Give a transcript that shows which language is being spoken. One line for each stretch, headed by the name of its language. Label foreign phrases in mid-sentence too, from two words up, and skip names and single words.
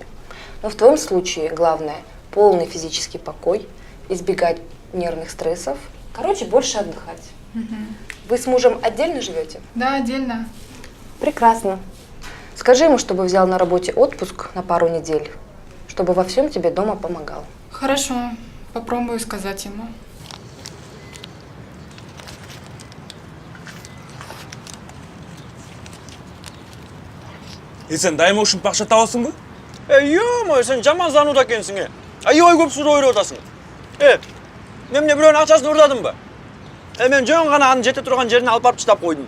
Russian: Но в твоем случае главное – полный физический покой, избегать нервных стрессов. Короче, больше отдыхать. Вы с мужем отдельно живете? Да, отдельно. Прекрасно. Скажи ему, чтобы взял на работе отпуск на пару недель, чтобы во всем тебе дома помогал. Хорошо, попробую сказать ему.
Kyrgyz: Сен дайыма ушинтип акча табасыңбы? Ё-моё, сен жаман зануда экенсиң. Аябай көп суроо берип атасың. Эмне бирөөнүн акчасын урдадымбы? Мен жөн гана анын жете турган жерине алып барып чыдап койдум.